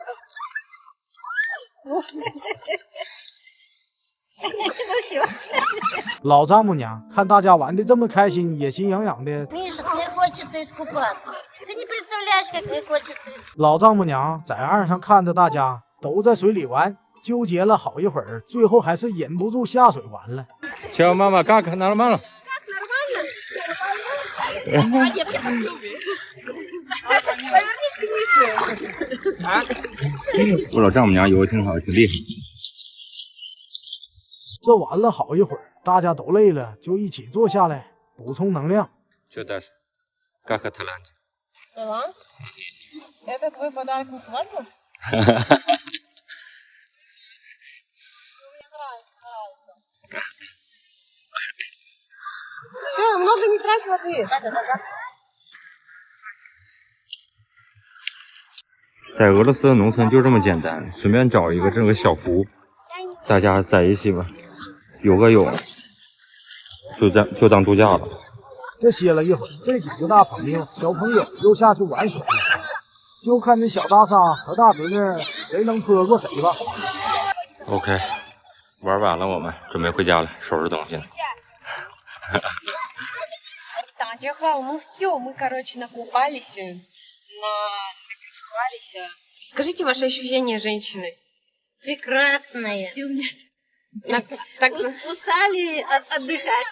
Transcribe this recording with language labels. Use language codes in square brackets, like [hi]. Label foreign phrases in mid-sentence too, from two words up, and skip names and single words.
[zh] 老丈母娘看大家玩的这么开心，也心痒痒的。 [ru] Миша, мне хочется искупаться. Ты не представляешь, как мне хочется искупаться. [zh] 老丈母娘在岸上看着大家都在水里玩，纠结了好一会儿，最后还是忍不住下水玩了。 [ru] Чао, мама, как нормально? Повернись к Мише. [zh] 我老丈母娘游的挺好，挺厉害。这玩了好一会儿，大家都累了，就一起坐下来补充能量。 [ru] Что дальше? Как Аталанте? Талант? Это твой подарок на свадьбу? Все, много не трать воды. [zh] 在俄罗斯的农村就这么简单，随便找一个这个小湖，大家在一起吧，游个泳，就当度假了。这歇了一会儿，这几个大朋友、小朋友又下去玩水了，就看这小大沙和大侄女谁能拖过谁吧。 OK， 玩完了，我们准备回家了，收拾东西了。 [ru] Так, ну все, мы, короче, накупались, накайфовались. Скажите ваши ощущения женщины. Прекрасная. Так, Устали отдыхать.